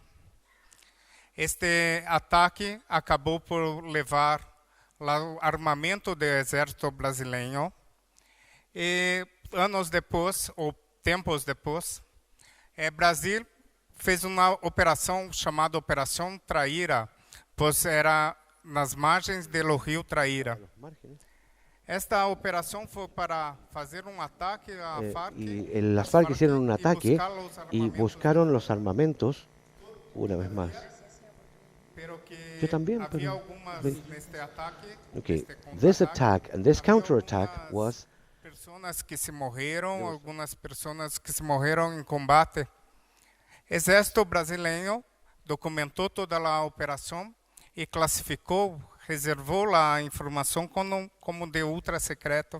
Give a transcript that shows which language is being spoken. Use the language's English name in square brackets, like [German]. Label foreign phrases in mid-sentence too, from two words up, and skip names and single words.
[Portuguese] Este ataque acabou por levar o armamento do exército brasileiro e anos depois, ou tempos depois, Brasil fez uma operação chamada Operação Traíra, pois era nas margens do rio Traíra. Esta operação foi para fazer um ataque à FARC. [Spanish] Las FARC hicieron un ataque y buscaron los armamentos, una vez más. Yo también, [Portuguese] Havia [Spanish] pero [Portuguese] algumas neste ataque. [English] okay. [Portuguese] neste [English] This [Portuguese] contra-ataque, [English] attack and this [Portuguese] havia [English] counterattack [Portuguese] algumas [English] was [Portuguese] pessoas que se morreram, algumas pessoas que se morreram em combate. Exército brasileiro documentou toda a operação e classificou, reservou a informação como de ultra secreto.